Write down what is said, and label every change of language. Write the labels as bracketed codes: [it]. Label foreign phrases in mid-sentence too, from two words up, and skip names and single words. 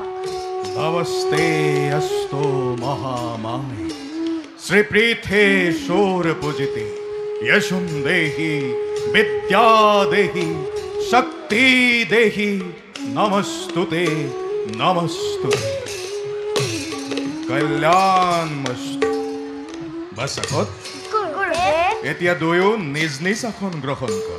[sa] নমস্তে অস্তু মহামায়ে শ্রীপৃথে শোর পূজিতে यशुं देहि विद्या देहि शक्ति देहि नमस्तुते नमस्तुते कल्याणमस्तु। বাসাকত [as] গুরুদেব এতিয়া দুয়ো নিজ নিজ আসন গ্ৰহণ কৰা।